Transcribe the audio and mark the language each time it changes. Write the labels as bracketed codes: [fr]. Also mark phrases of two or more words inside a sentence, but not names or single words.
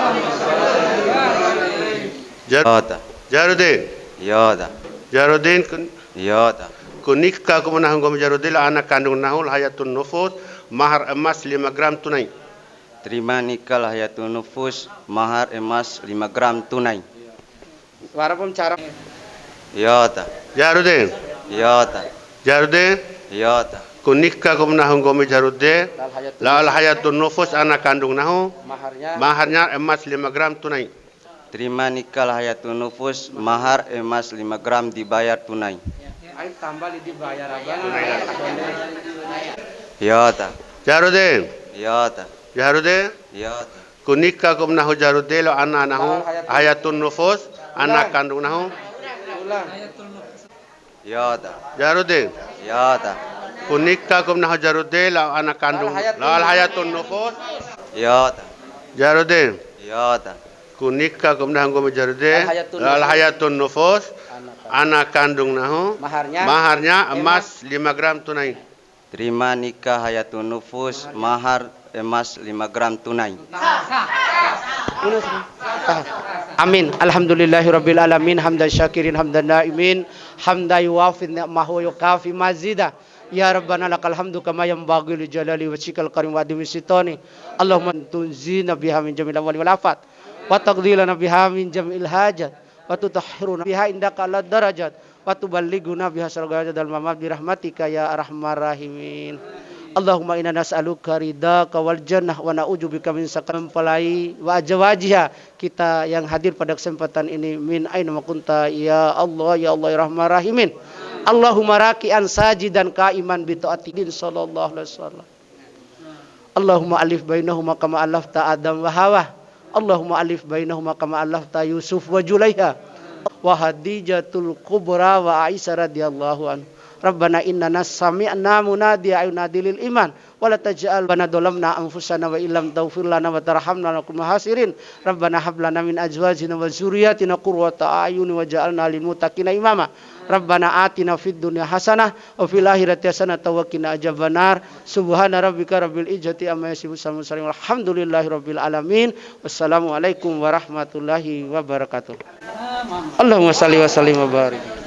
[gay] Jaharudin. Yada. Jaharudin Yada. kunikah kemenahun gom Jaharudin [id] anak kandung [gay] nahul Hayatun Nufus [id] mahar emas 5 gram tunai. Terima nikah Hayatun Nufus mahar emas 5 gram tunai. Warapun cara Yada. Jaharudin. Yada. Jaharudin Yada. [gay] kunikah kemenahun gom Jaharudin la Hayatun Nufus [id] anak kandung [gay] nahu [id] maharnya emas 5 gram tunai. Terima nikah Hayatun Nufus mahar emas 5 gram dibayar tunai. ayo tambah dibayar abang. Yada. Jaharudin. Yada. Jaharudin Yada. [gay] kunikah kemenahun Jaharudin la anak nahu Hayatun Nufus [id] anak kandung [gay] nahu. Yada. Jaharudin Yada. kunikah kemenahun Jaharudin la [id] anak kandung [gay] la Hayatun Nufus. Yada. Jaharudin Yada. kunikah kemenahun gom Jaharudin la Hayatun Nufus [id] anak kandung [gay] nahu [id] maharnya emas 5 gram tunai. Terima nikah Hayatun Nufus mahar emas 5 gram tunai. [ar] Amin. الحمد لله رب العالمين حمدا شاكرين حمدا ناعمين حمدا يوافي نعمه ويكافئ مزيده. يا ربنا لك الحمد كما ينبغي لجلال وجهك الكريم وعظيم سلطانك. اللهم تنجينا بها من جميع الأهوال والآفات وتقضي لنا بها من جميع الحاجات وتطهرنا بها عندك أعلى الدرجات وتبلغنا بها أقصى الغايات في الممات برحمتك يا أرحم الراحمين. اللهم إنا نسألك رضاك والجنة ونعوذ بك من سقر mempelai وأزواجها [id] kita yang hadir pada kesempatan ini [ar] من أينما كنت يا الله يا رحمن رحيم. اللهم راكعا ساجدا قائما بطاعة صلى الله عليه وسلم. اللهم ألف بينهما كما ألفت آدم وحواء. اللهم ألف بينهما كما ألفت يوسف وزليخا وخديجة الكبرى وعائشة رضي الله عنه. ربنا إننا سمعنا مناديا ينادي للإيمان ولا تجعل بنا ظلمنا أنفسنا وإن لم تغفر لنا وترحمنا لنكونن من الخاسرين. ربنا هب لنا من أزواجنا وذرياتنا قرة أعين واجعلنا للمتقين إماما. ربنا آتنا في الدنيا حسنة وفي الآخرة حسنة وقنا عذاب النار. سبحان ربك رب العزة عما يصفون والحمد لله رب العالمين. والسلام عليكم ورحمة الله وبركاته. اللهم صل وسلم وبارك.